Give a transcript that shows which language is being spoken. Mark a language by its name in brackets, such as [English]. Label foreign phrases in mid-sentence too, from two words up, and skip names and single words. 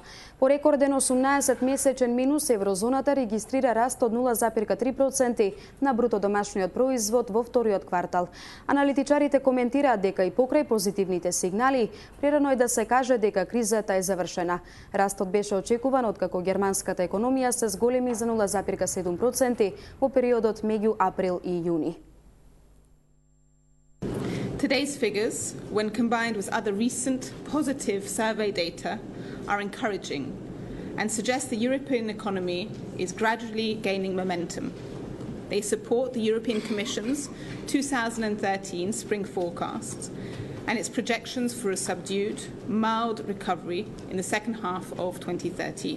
[Macedonian] По рекорден 18-месечен минус, еврозоната регистрира раст од 0,3% на бруто домашниот производ во вториот квартал. Аналитичарите коментираат дека и покрај позитивните сигнали, прерано е да се каже дека кризата е завршена. Растот беше очекуван откако германската економија се зголеми за 0,7% во периодот меѓу април и јуни. [English] Today's figures, when combined with other recent positive survey data, are encouraging and suggest the European economy is gradually gaining momentum. They support the European Commission's 2013 spring forecasts and its projections for a subdued, mild recovery in the second half of 2013.